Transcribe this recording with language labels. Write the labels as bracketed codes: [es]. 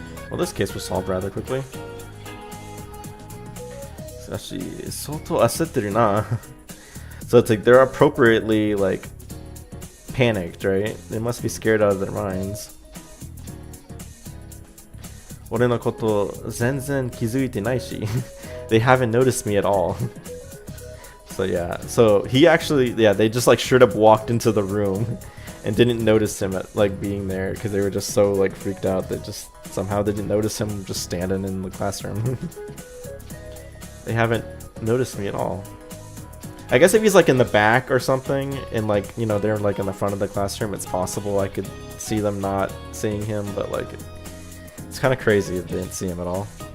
[en] Well, this case was solved rather quickly. Actually, [ja] soto asetteru na. [en] So it's like, they're appropriately, like, panicked, right? They must be scared out of their minds. [ja] 俺のこと全然気づいてないし [en] they haven't noticed me at all. So yeah, so he actually, yeah, they just like straight up walked into the room and didn't notice him at like being there because they were just so like freaked out that just somehow they didn't notice him just standing in the classroom. They haven't noticed me at all. I guess if he's like in the back or something and like, you know, they're like in the front of the classroom, it's possible I could see them not seeing him, but like it's kind of crazy if they didn't see him at all.